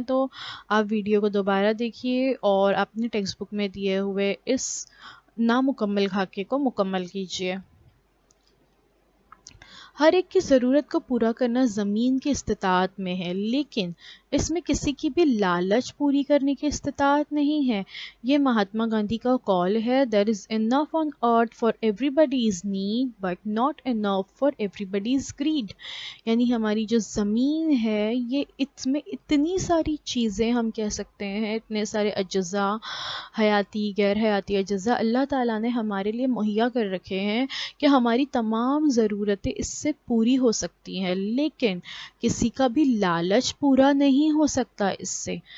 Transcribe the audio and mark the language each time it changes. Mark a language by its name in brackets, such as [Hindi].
[Urdu] تو آپ ویڈیو کو دوبارہ دیکھیے اور اپنے ٹیکسٹ بک میں دیے ہوئے اس نامکمل خاکے کو مکمل کیجیے. ہر ایک کی ضرورت کو پورا کرنا زمین کی استطاعت میں ہے، لیکن اس میں کسی کی بھی لالچ پوری کرنے کی استطاعت نہیں ہے. یہ مہاتما گاندھی کا قول ہے، [English] "There is enough on earth for everybody's need but not enough for everybody's greed." [Urdu] یعنی ہماری جو زمین ہے، یہ اس میں اتنی ساری چیزیں ہم کہہ سکتے ہیں، اتنے سارے اجزاء، حیاتی غیر حیاتی اجزاء اللہ تعالیٰ نے ہمارے لیے مہیا کر رکھے ہیں کہ ہماری تمام ضرورتیں اس سے پوری ہو سکتی ہیں، لیکن کسی کا بھی لالچ پورا نہیں ہو سکتا اس سے.